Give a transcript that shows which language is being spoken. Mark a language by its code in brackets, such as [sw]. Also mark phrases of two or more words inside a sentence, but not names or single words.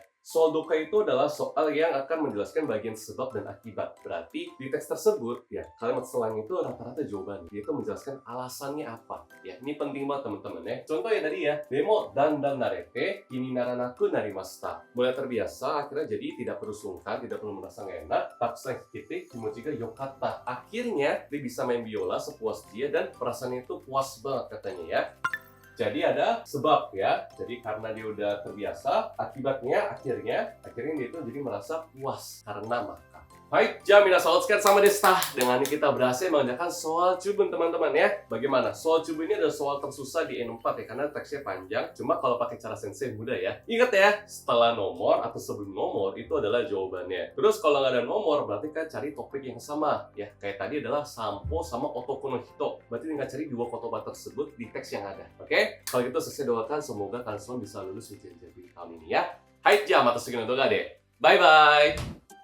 [id] Soal doka itu adalah soal yang akan menjelaskan bagian sebab dan akibat. Berarti di teks tersebut ya, kalimat selang itu rata-rata jawaban. Dia itu menjelaskan alasannya apa. Ya, ini penting banget teman-teman ya. Contoh ya tadi ya, [ja] でも段々慣れて、気にならなくなりました. [id] Mulai terbiasa, akhirnya jadi tidak perlu sungkan, tidak perlu merasa nggak enak. [ja] たくさん弾けて、気持ちが良かった. [id] Akhirnya dia bisa main biola sepuas dia dan perasaannya itu puas banget katanya ya. Jadi ada sebab ya, jadi karena dia udah terbiasa, akibatnya akhirnya dia itu jadi merasa puas karena makan. Baik, [ja] 皆さんお疲れ様様でした. [id] Dengan ini kita berhasil mengerjakan soal Chubun teman-teman ya. Bagaimana? Soal Chubun ini adalah soal tersusah di N4 ya, karena teksnya panjang. Cuma kalau pakai cara sensei mudah ya. Ingat ya, setelah nomor atau sebelum nomor itu adalah jawabannya. Terus kalau nggak ada nomor, berarti kan cari topik yang sama ya. Kayak tadi adalah sampo sama [ja] 男の人. [id] Berarti tinggal cari dua kotoba tersebut di teks yang ada. Oke? Kalau gitu sensei doakan semoga kalian semua bisa lulus ujian jadi tahun ini ya. [ja] はい、また次の動画で. [en] Bye bye.